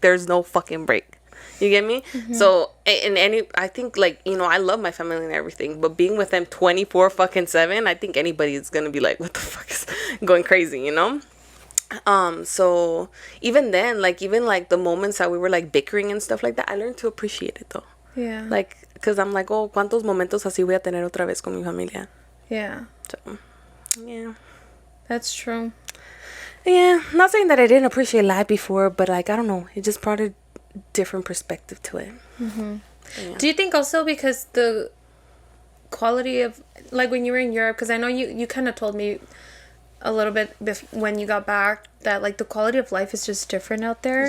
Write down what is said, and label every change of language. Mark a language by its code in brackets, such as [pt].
[en] There's no fucking break. You get me? So I think, like, you know, I love my family and everything, but being with them 24/7, I think anybody is gonna be like, what the fuck is going crazy, you know? So even then, like, even like the moments that we were like bickering and stuff like that, I learned to appreciate it though. Yeah. Like, because I'm like, oh, [es] cuántos momentos así voy a tener otra vez con mi familia. [en] Yeah. So yeah, that's true. Yeah, not saying that I didn't appreciate life before, but like, I don't know, it just brought a different perspective to it. Yeah. Do you think also because the quality of, like, when you were in Europe, because I know you kind of told me a little bit when you got back that, like, the quality of life is just different out there?